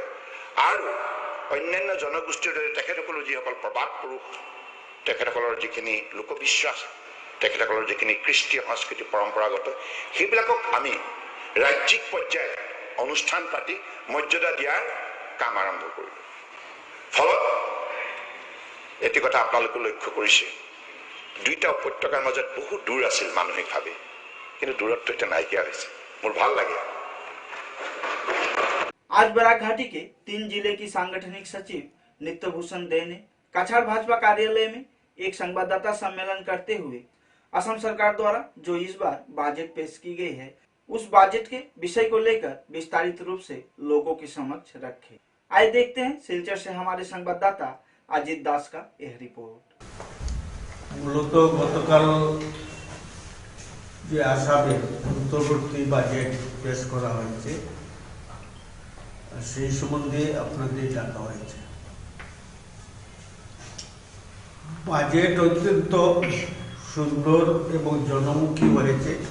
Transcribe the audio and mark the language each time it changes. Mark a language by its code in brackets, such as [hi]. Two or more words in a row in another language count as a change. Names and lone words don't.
[as] আৰু অন্যান্য জনগোষ্ঠীৰ দৰে তেখেতসকলৰ যিসকল প্ৰবাদ পুৰুষ, তেখেতসকলৰ যিখিনি লোকবিশ্বাস, তেখেতসকলৰ যিখিনি কৃষ্টি সংস্কৃতি পৰম্পৰাগত, সেইবিলাকক আমি ৰাজ্যিক পৰ্যায়ত অনুষ্ঠান পাতি মৰ্যাদা দিয়াৰ কাম আৰম্ভ কৰিলোঁ। ফলত এটি কথা আপোনালোকে লক্ষ্য কৰিছে, দুইটা উপত্যকাৰ মাজত বহুত দূৰ আছিল মানসিকভাৱে, কিন্তু দূৰত্ব এতিয়া নাইকিয়া হৈছে। মোৰ ভাল লাগে। [hi] आज बराक घाटी के 3 जिले की सांगठनिक सचिव नित्यभूषण दे ने काछाड़ भाजपा कार्यालय में एक संवाददाता सम्मेलन करते हुए असम सरकार द्वारा जो इस बार बजट पेश की गई है उस बजट के विषय को लेकर विस्तारित रूप से लोगों के समक्ष रखे। आइए देखते हैं सिलचर से हमारे संवाददाता अजीत दास का यह रिपोर्ट। [bn] মূলত গতকাল যে আসামে অন্তর্বর্তী বাজেট পেশ করা হয়েছে সেই সম্বন্ধে আপনাদের ডাকা হয়েছে। বাজেট অত্যন্ত সুন্দর এবং জনমুখী হয়েছে।